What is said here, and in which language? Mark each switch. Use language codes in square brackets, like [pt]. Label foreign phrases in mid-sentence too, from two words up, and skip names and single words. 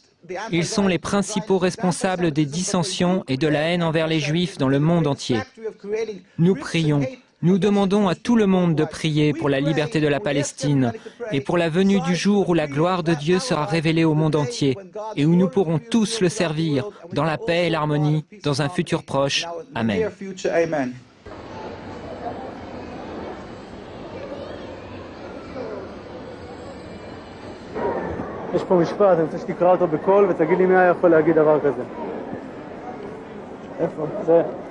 [fr] Ils sont les principaux responsables des dissensions et de la haine envers les juifs dans le monde entier. Nous prions. Nous demandons à tout le monde de prier pour la liberté de la Palestine et pour la venue du jour où la gloire de Dieu sera révélée au monde entier et où nous pourrons tous le servir dans la paix et l'harmonie dans un futur proche. Amen. [he] יש פה משפט, אני רוצה שתקרא אותו בקול ותגיד לי מי היה יכול להגיד דבר כזה. איפה? זה.